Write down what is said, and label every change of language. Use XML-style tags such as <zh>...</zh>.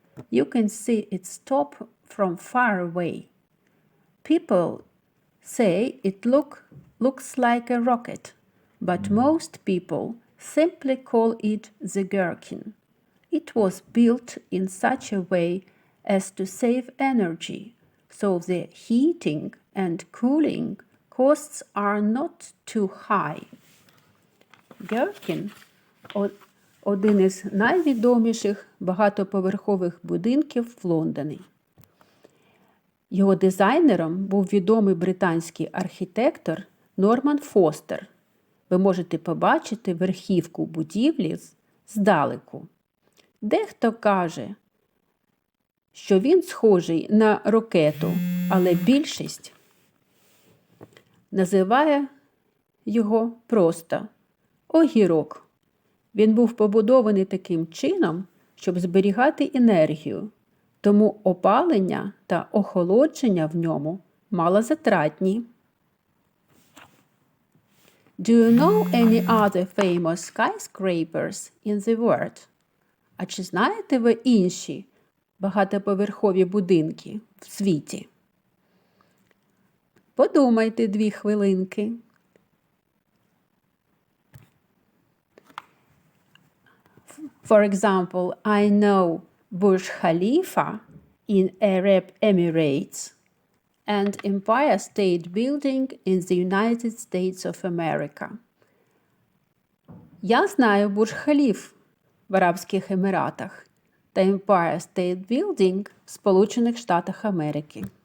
<en>You can see its top from far away. People say it looks like a rocket, but most people simply call it the Gherkin. It was built in such a way as to save energy, so the heating and cooling costs are not too high.</en> <uk>Gherkin – один із найвідоміших багатоповерхових будинків в Лондоні. Його дизайнером був відомий британський архітектор Норман Фостер. Ви можете побачити верхівку будівлі здалеку. Дехто каже, що він схожий на ракету, але більшість називає його просто огірок. Він був побудований таким чином, щоб зберігати енергію, тому опалення та охолодження в ньому малозатратні.</uk> <en>Do you know any other famous skyscrapers in the world?</en> <uk>А чи знаєте ви інші багатоповерхові будинки в світі? Подумайте 2 хвилинки.</uk> <en>For example, I know Burj Khalifa in Arab Emirates and Empire State Building in the United States of America.</en> <uk>Я знаю Бурдж-Халіф в Арабських Еміратах та Empire State Building в Сполучених Штатах Америки.</uk>